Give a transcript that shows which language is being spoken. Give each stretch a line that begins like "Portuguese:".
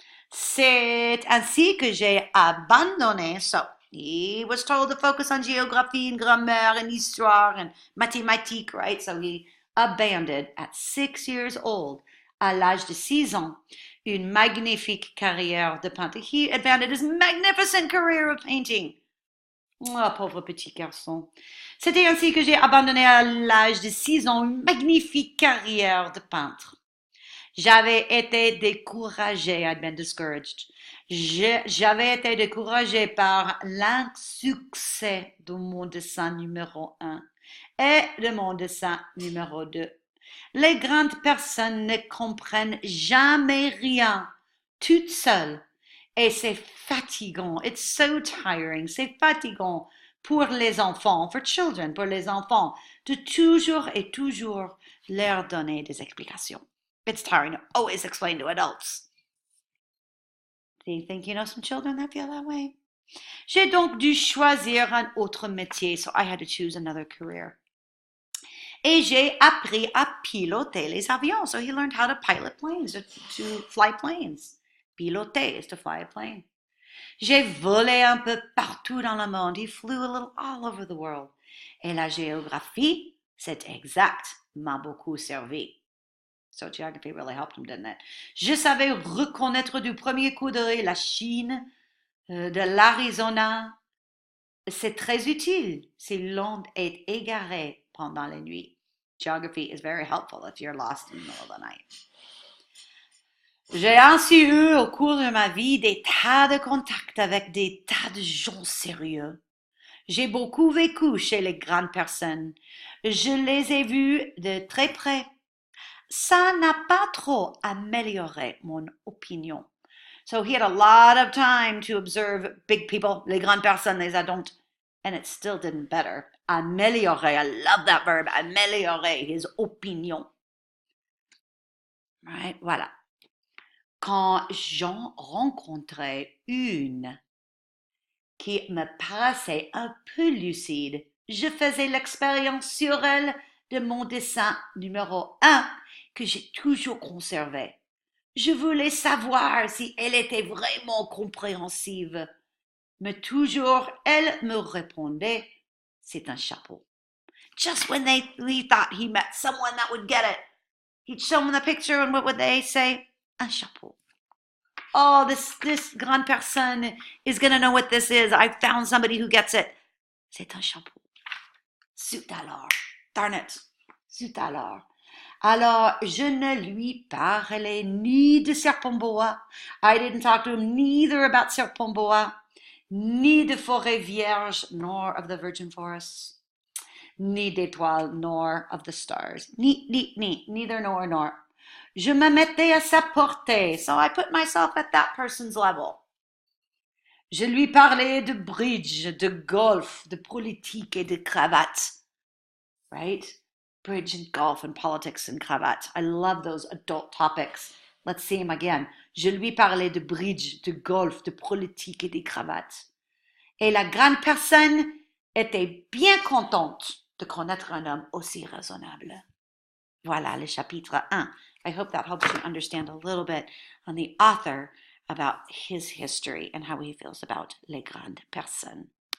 French: C'est ainsi que j'ai abandonné.
English: So he was told to focus on geography and grammaire and histoire and mathématiques, right? So he abandoned at 6 years old.
French: à l'âge de 6 ans, une magnifique carrière de peintre.
English: He abandoned his magnificent career of painting.
French: Oh, pauvre petit garçon. C'était ainsi que j'ai abandonné à l'âge de 6 ans une magnifique carrière de peintre. J'avais été découragée,
English: I'd been discouraged.
French: J'avais été découragée par l'insuccès de mon dessin numéro 1 et de mon dessin numéro 2. Les grandes personnes ne comprennent jamais rien toutes seules. Et c'est fatigant.
English: It's so tiring.
French: C'est fatigant pour les enfants,
English: for children,
French: pour les enfants, de toujours et toujours leur donner des explications.
English: It's tiring to always explain to adults. Do you think you know some children that feel that way?
French: J'ai donc dû choisir un autre métier,
English: so I had to choose another career.
French: Et j'ai appris à piloter les avions.
English: So he learned how to pilot planes, to fly planes. Piloter is to fly a plane.
French: J'ai volé un peu partout dans le monde.
English: He flew a little all over the world.
French: Et la géographie, c'est exact, m'a beaucoup servi.
English: So geography really helped him, didn't it?
French: Je savais reconnaître du premier coup d'œil la Chine, de l'Arizona. C'est très utile si l'on est égaré pendant la nuit.
English: Geography is very helpful if you're lost in the middle of the night.
French: J'ai ainsi eu au cours de ma vie des tas de contacts avec des tas de gens sérieux. J'ai beaucoup vécu chez les grandes personnes. Je les ai vus de très près. Ça n'a pas trop amélioré mon opinion.
English: So he had a lot of time to observe big people,
French: les grandes personnes, les adultes,
English: and it still didn't better. Améliorer, I love that verb, améliorer his opinion. Right, voilà.
French: Quand j'en rencontrais une qui me paraissait un peu lucide, je faisais l'expérience sur elle de mon dessin numéro 1 que j'ai toujours conservé. Je voulais savoir si elle était vraiment compréhensive. Mais toujours, elle me répondait, c'est un chapeau.
English: Just when he thought he met someone that would get it, he'd show them the picture and what would they say? Un chapeau. Oh, this grande personne is going to know what this is. I found somebody who gets it.
French: C'est un chapeau. Zut alors.
English: Darn it.
French: Zut alors. Alors, je ne lui parlais ni de serpent boa.
English: I didn't talk to him neither about serpent boa,
French: ni de forêt vierge,
English: nor of the virgin forests,
French: ni d'étoiles,
English: nor of the stars. Neither nor.
French: Je me mettais à sa portée,
English: so I put myself at that person's level.
French: Je lui parlais de bridge, de golf, de politique et de cravate.
English: Right? Bridge and golf and politics and cravate. I love those adult topics. Let's see him again.
French: Je lui parlais de bridge, de golf, de politique et de cravate. Et la grande personne était bien contente de connaître un homme aussi raisonnable. Voilà le chapitre 1.
English: I hope that helps you understand a little bit on the author about his history and how he feels about les grandes personnes.